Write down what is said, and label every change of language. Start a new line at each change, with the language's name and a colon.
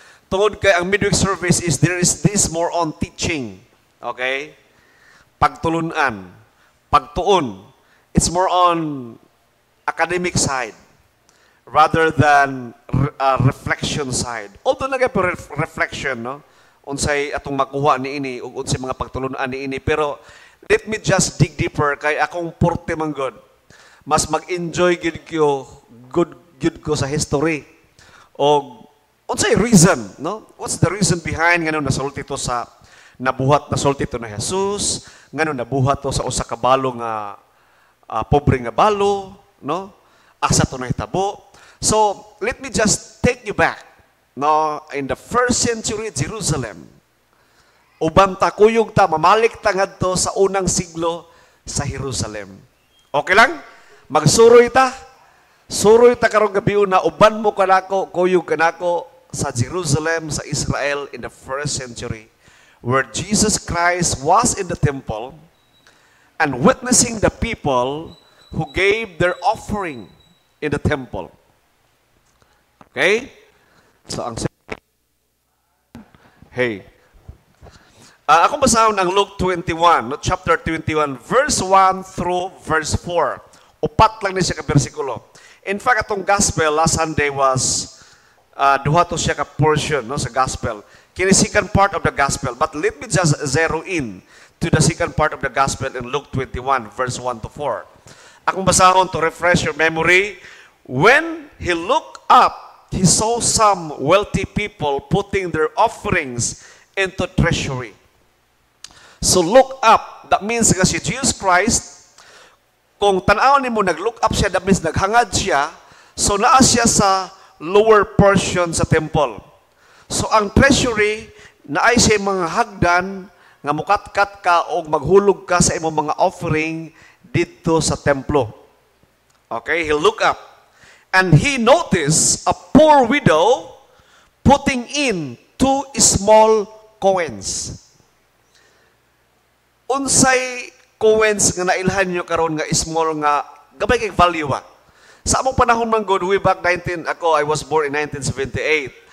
Cebuano: Tungod kay ang
English: midweek service is there is this more on teaching. Okay?
Cebuano: Pagtulunan, pagtuon.
English: It's more on academic side rather than reflection side.
Cebuano: Although nagay reflection, no? Unsay atong makuha niini ug unsay mga pagtulunan niini, pero
English: let me just dig deeper
Cebuano: kay akong porte man god. Mas mag-enjoy good ko sa history. O unsay reason, no?
English: What's the reason behind
Cebuano: ngano nasulti to sa nabuhat nasulti to na Jesus, ngano nabuhat to sa usa ka balo nga pobre nga balo, no? Asa to nahitabo.
English: So, let me just take you back.
Cebuano: No,
English: in the first century Jerusalem,
Cebuano: uban ta kuyog ta mamalik ta ngadto sa unang siglo sa Jerusalem. Okay lang? Magsuroy ta. Suroy ta karong gabi na uban mo kanako kuyog kanako sa Jerusalem sa Israel
English: in the first century, where Jesus Christ was in the temple and witnessing the people who gave their offering in the temple. Okay?
Cebuano: So, akong basahon ang Luke 21, no?
English: Chapter 21, verse 1 through verse 4.
Cebuano: Upat lang ni siya ka bersikulo. In fact, atong gospel last Sunday was duha to siya ka portion, no, sa gospel.
English: Kini second part of the gospel. But let me just zero in to the second part of the gospel in Luke 21, verse 1 to 4.
Cebuano: Akong basahon
English: to refresh your memory. When he looked up, he saw some wealthy people putting their offerings into treasury.
Cebuano: So look up, that means nga si Jesus Christ, kung tanaw nimo nag-look up siya, that means naghangad siya, so naa siya sa lower portion sa temple. So ang treasury, naay siya mga hagdan, nga mukatkat ka o maghulog ka sa imong mga offering dito sa templo.
English: Okay, he'll look up. And he noticed a poor widow putting in 2 small coins.
Cebuano: Unsay coins nga nailhan nyo karon nga small nga gabay kay value ba? Sa among panahon man god,
English: way back I was born in 1978.